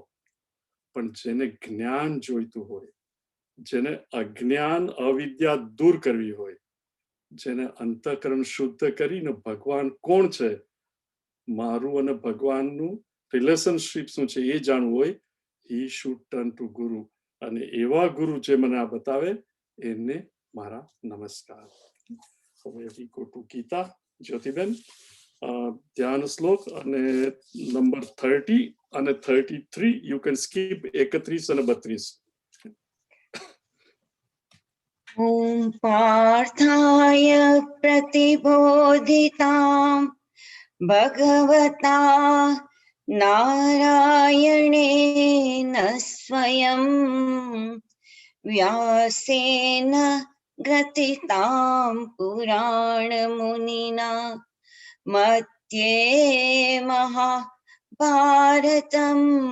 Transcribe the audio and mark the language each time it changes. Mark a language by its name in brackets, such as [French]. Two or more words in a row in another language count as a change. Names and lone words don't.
[Gujarati] પણ જેને જ્ઞાન જોઈતું હોય, જેને અજ્ઞાન અવિદ્યા દૂર કરવી હોય, જેને અંતઃકરણ શુદ્ધ કરીને ભગવાન કોણ છે, મારું અને ભગવાનનું રિલેશનશીપ શું છે એ જાણવું હોય, [English] he should turn to ગુરુ. [Gujarati] અને એવા ગુરુ જે મને આ બતાવે એને મારા નમસ્કાર. [English] હવે we go to ગીતા. [Gujarati] જ્યોતિબેન, ધ્યાન શ્લોક અને નંબર 30 અને 33, [English] you can skip [Gujarati] 31 અને 32. [Sanskrit] ॐ पार्थाय प्रतिबोधितां भगवता नारायणेन स्वयं व्यासेन ग्रथितां पुराणमुनिना मध्ये महाभारतम्